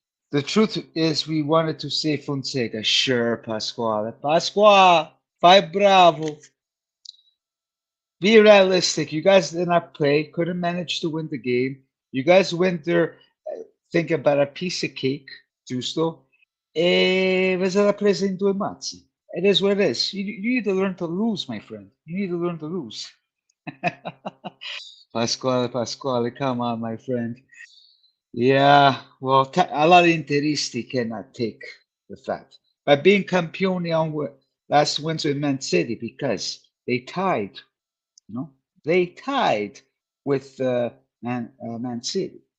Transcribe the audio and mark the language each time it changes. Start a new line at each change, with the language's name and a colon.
English: The truth is we wanted to say Fonseca. Sure, Pasquale.
Italian: Pasquale, fai bravo.
English: Be realistic. You guys did not play, couldn't manage to win the game. You guys went there think about a piece of cake, giusto?
Italian: E vi siete presa in due mazzi.
English: It is what it is. You need to learn to lose, my friend. You need to learn to lose. Pasquale, Pasquale, come on, my friend. Yeah, well, a lot of Interisti cannot take the fact. But being campione on last Wednesday with Man City because they tied, they tied with Man City.